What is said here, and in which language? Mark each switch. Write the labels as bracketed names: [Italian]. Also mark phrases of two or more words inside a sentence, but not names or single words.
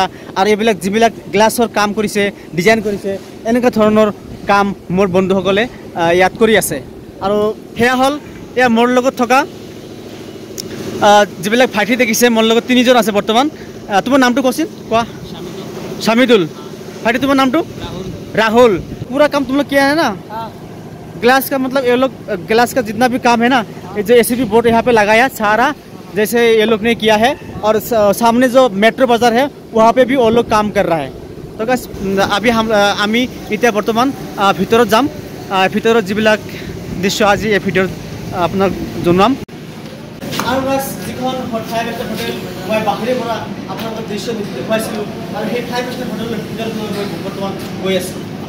[Assamese] আৰু এইবিলাক যিবিলাক গ্লাছৰ কাম কৰিছে, ডিজাইন কৰিছে, এনেকুৱা ধৰণৰ কাম মোৰ বন্ধুসকলে ইয়াত কৰি আছে। আৰু সেয়া হ'ল এয়া মোৰ লগত থকা যিবিলাক ভাইটি দেখিছে, মোৰ লগত 3জন আছে বৰ্তমান। তোমাৰ নামটো কচোন, কোৱা। শামিদুল। [Hindi] भाई तुम्हारा नाम तो राहुल। पूरा काम तुम लोग किया है ना? ग्लास का मतलब ये लोग ग्लास का जितना भी काम है ना, ये जो ACP बोर्ड यहाँ पे लगाया सारा, जैसे ये लोग ने किया है। और सामने जो मेट्रो बाजार है वहाँ पे भी वो लोग काम कर रहा है। तो गाइस अभी [Assamese] আমি এতিয়া বৰ্তমান ভিতৰত যাম। ভিতৰত যিবিলাক দৃশ্য আজি এই ভিডিঅ'ত আপোনাক জনাম। আৰু গাইস যিখন 5 [English] star hotel [Assamese] মই বাহিৰৰ পৰা আপোনালোকক দৃশ্য দেখুৱাইছিলোঁ, আৰু সেই 5 [English] star hotel [Assamese] ভিতৰত মই বৰ্তমান গৈ আছোঁ।